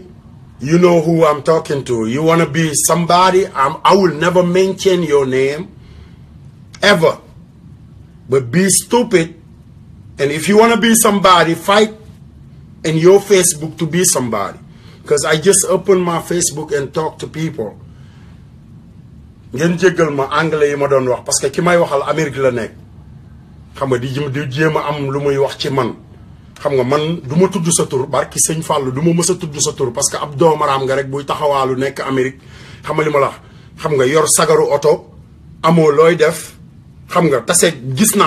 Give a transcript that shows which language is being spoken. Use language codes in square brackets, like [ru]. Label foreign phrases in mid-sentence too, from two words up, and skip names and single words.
[en] You know who I'm talking to. You want to be somebody, I will never mention your name, ever. But be stupid. And if you want to be somebody, fight in your Facebook to be somebody. Because I just open my Facebook and talk to people. [wo] ngeen jéggal ma anglais yi ma doon wax [fr] parce que [wo] ki may waxal Amérique la nekk xam nga di jéem a am lu muy wax ci man xam nga man du ma tudd sa tur barki sëñ Fallou du ma mës a tudd sa tur [fr] parce que [wo] ab doomaraam nga rek buy taxawaalu nekk Amérique xam nga li ma la wax xam nga yor sagaru oto amoo looy def xam nga tase gis naa